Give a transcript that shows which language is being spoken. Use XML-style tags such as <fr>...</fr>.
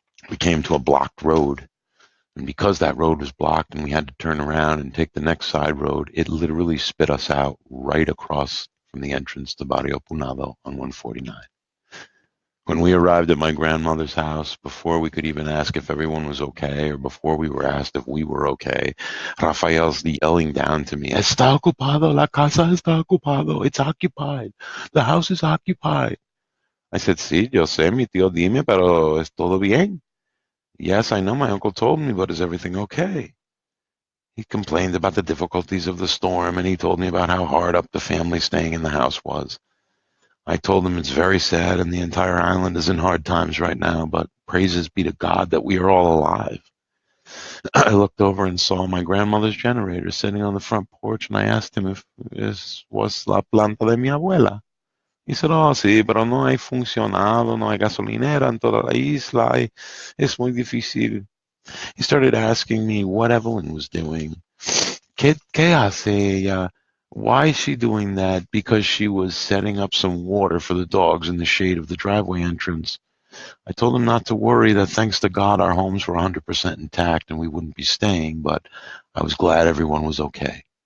<en>We came to a blocked road, and because that road was blocked and we had to turn around and take the next side road, it literally spit us out right across from the entrance to Barrio Punado on 149. When we arrived at my grandmother's house, before we could even ask if everyone was okay, or before we were asked if we were okay, Rafael's yelling down to me,</en> <es>"Está ocupado, la casa está ocupado,</es> <en>it's occupied, the house is occupied." I said,</en> <es>"Sí, yo sé, mi tío, dime, pero es todo bien?"</es> <en>"Yes, I know, my uncle told me, but is everything okay?" He complained about the difficulties of the storm, and he told me about how hard up the family staying in the house was. I told him it's very sad and the entire island is in hard times right now, but praises be to God that we are all alive. I looked over and saw my grandmother's generator sitting on the front porch, and I asked him if this was</en> <es>la planta de mi abuela.</es> <en>He said,</en> <es>"Oh, sí, pero no hay funcionado, no hay gasolinera en toda la isla, es muy difícil."</es> <en>He started asking me what Evelyn was doing.</en> <es>¿Qué hace ella?</es> <en>Why is she doing that? Because she was setting up some water for the dogs in the shade of the driveway entrance. I told him not to worry, that thanks to God our homes were 100% intact and we wouldn't be staying, but I was glad everyone was okay.</en>